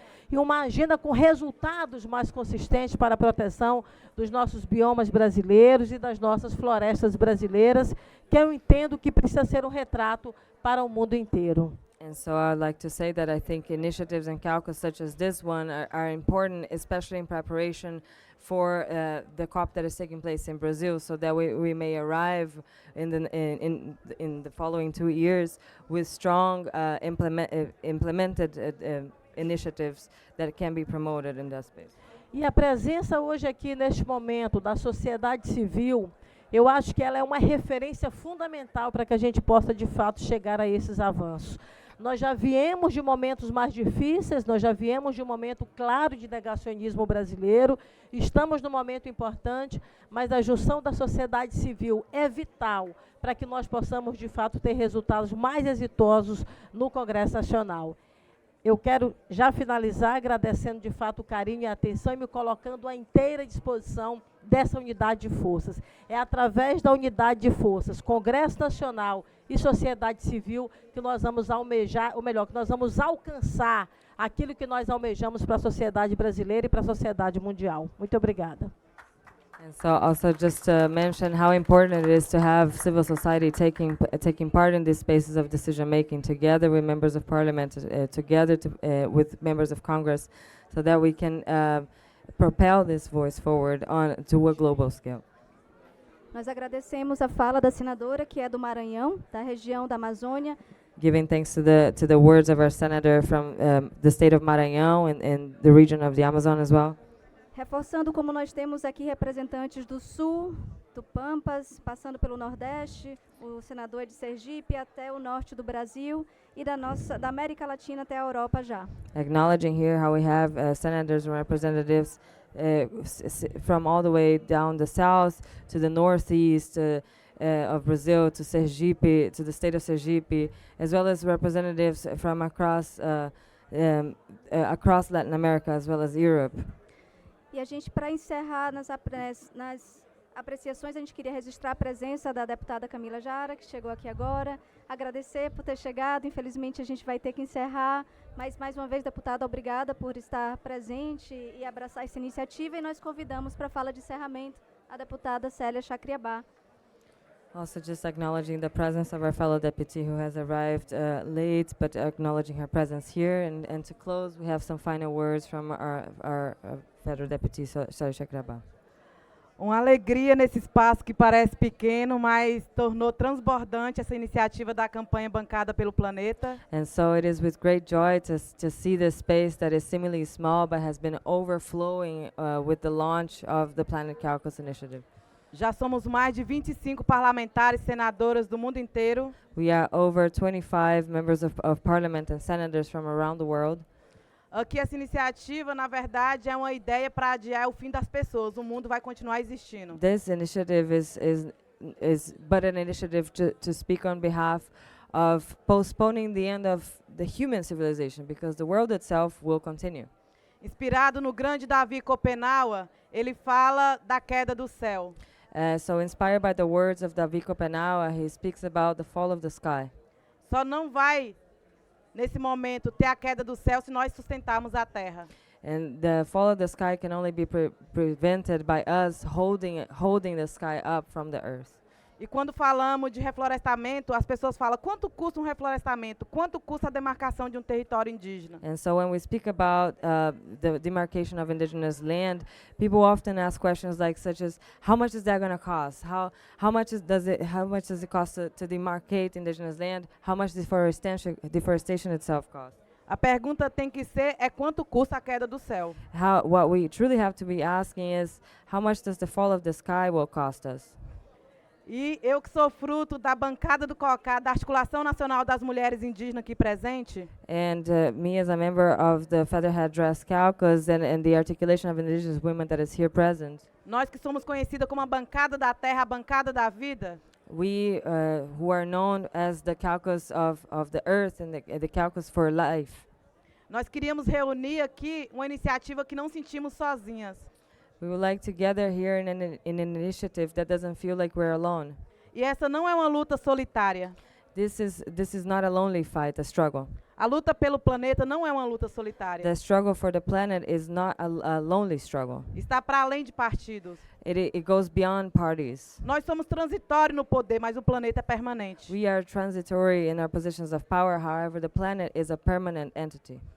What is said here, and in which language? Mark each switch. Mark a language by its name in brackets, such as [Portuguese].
[Portuguese] e uma agenda com resultados mais consistentes para a proteção dos nossos biomas brasileiros e das nossas florestas brasileiras, que eu entendo que precisa ser um retrato para o mundo inteiro. [English] And so I'd like to say that I think initiatives in Caucus such as this one are important, especially in preparation for the COP that is taking place in Brazil, so that we may arrive in the following 2 years with strong implemented initiatives that can be promoted in that space. [Portuguese] E a presença hoje aqui neste momento da sociedade civil, eu acho que ela é uma referência fundamental para que a gente possa de fato chegar a esses avanços. Nós já viemos de momentos mais difíceis, nós já viemos de um momento claro de negacionismo brasileiro, estamos num momento importante, mas a junção da sociedade civil é vital para que nós possamos, de fato, ter resultados mais exitosos no Congresso Nacional. Eu quero já finalizar agradecendo, de fato, o carinho e a atenção e me colocando à inteira disposição dessa unidade de forças. É através da unidade de forças, Congresso Nacional e sociedade civil, que nós vamos almejar, ou melhor, que nós vamos alcançar aquilo que nós almejamos para a sociedade brasileira e para a sociedade mundial. Muito obrigada. [English] And so also just to mention how important it is to have civil society taking part in these spaces of decision making together with members of parliament, together with members of Congress, so that we can propel this voice forward to a global scale. [Portuguese] Nós agradecemos a fala da senadora, que é do Maranhão, da região da Amazônia. [English] Giving thanks to the words of our senator from the state of Maranhão and the region of the Amazon as well. [Portuguese] Reforçando como nós temos aqui representantes do Sul, do Pampas, passando pelo Nordeste, o senador é de Sergipe até o norte do Brasil e da América Latina até a Europa já. [English] Acknowledging here how we have senators and representatives from all the way down the south to the northeast of Brazil, to Sergipe, to the state of Sergipe, as well as representatives from across Latin America as well as Europe. [Portuguese] E a gente, para encerrar nas apreciações, a gente queria registrar a presença da deputada Camila Jara, que chegou aqui agora, agradecer por ter chegado. Infelizmente, a gente vai ter que encerrar, mas, mais uma vez, deputada, obrigada por estar presente e abraçar essa iniciativa, e nós convidamos para a fala de encerramento a deputada Célia Chacriabá. [English] Also just acknowledging the presence of our fellow deputy who has arrived late, but acknowledging her presence here. And to close, we have some final words from our federal deputy, Célia Chacriabá. [Portuguese] Uma alegria nesse espaço que parece pequeno, mas tornou transbordante essa iniciativa da campanha bancada pelo planeta. [English] And so it is with great joy to see this space that is seemingly small but has been overflowing with the launch of the Planet Caucus initiative. [Portuguese] Já somos mais de 25 parlamentares e senadoras do mundo inteiro. [English] We are over 25 members of parliament and senators from around the world. [Portuguese] Aqui essa iniciativa, na verdade, é uma ideia para adiar o fim das pessoas. O mundo vai continuar existindo. [English] This initiative is but an initiative to speak on behalf of postponing the end of the human civilization, because the world itself will continue. [Portuguese] Inspirado no grande Davi Copenhague, ele fala da queda do céu. [English] So inspired by the words of Davi Copenhague, he speaks about the fall of the sky. [Portuguese] Só não vai, nesse momento, ter a queda do céu se nós sustentarmos a terra. [English] And the fall of the sky can only be prevented by us holding the sky up from the earth. [Portuguese] E quando falamos de reflorestamento, as pessoas falam, quanto custa um reflorestamento? Quanto custa a demarcação de um território indígena? [English] And so when we speak about the demarcation of indigenous land, people often ask questions such as, how much is that going to cost? How much does it cost to demarcate indigenous land? How much deforestation itself costs? [Portuguese] A pergunta tem que ser quanto custa a queda do céu. [English] What we truly have to be asking is, how much does the fall of the sky will cost us? [Portuguese] E eu que sou fruto da bancada do COCA, da Articulação Nacional das Mulheres Indígenas aqui presente, [English] And me as a member of the Featherhead Dress Caucus and the articulation of indigenous women that is here present, [Portuguese] nós que somos conhecidas como a bancada da terra, a bancada da vida, [English] we who are known as the Caucus of the earth and the Caucus for life, [Portuguese] nós queríamos reunir aqui uma iniciativa que não sentimos sozinhas. [English] we would like to gather here in an initiative that doesn't feel like we're alone. [Portuguese] E essa não é uma luta solitária. [English] This is not a lonely fight, a struggle. [Portuguese] A luta pelo planeta não é uma luta solitária. [English] The struggle for the planet is not a lonely struggle. [Portuguese] Está para além de partidos. [English] It goes beyond parties. [Portuguese] Nós somos transitórios no poder, mas o planeta é permanente. [English] We are transitory in our positions of power, however, the planet is a permanent entity.